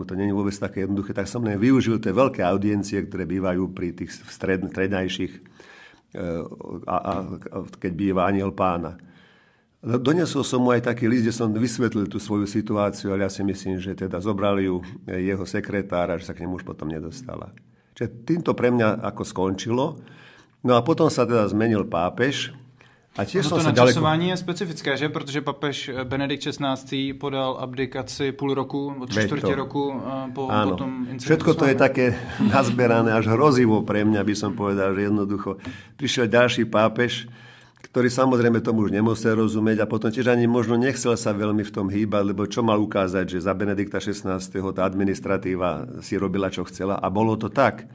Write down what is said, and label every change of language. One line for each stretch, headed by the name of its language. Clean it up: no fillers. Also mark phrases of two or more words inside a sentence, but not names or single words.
Slovak: To nie je vôbec také jednoduché. Tak som len využil tie veľké audiencie, ktoré bývajú pri tých strednejších, keď býva Anjel Pána. Donesol som mu aj taký list, kde som vysvetlil tú svoju situáciu, ale ja si myslím, že teda zobrali ju jeho sekretára, že sa k nemu už potom nedostala. Čiže týmto pre mňa ako skončilo. No a potom sa teda zmenil pápež. A tiež
Czech: to načasování je specifické, že? Protože papež Benedikt XVI podal abdikaci půl roku, od 3/4 roku po tom incidentu.
Slovak: Všetko to je také nazberané až hrozivo pre mňa, by som povedal, že jednoducho prišiel ďalší pápež, ktorý samozrejme tomu už nemusel rozumieť a potom tiež ani možno nechcel sa veľmi v tom hýbať, lebo čo mal ukázať, že za Benedikta XVI. Tá administratíva si robila, čo chcela a bolo to tak.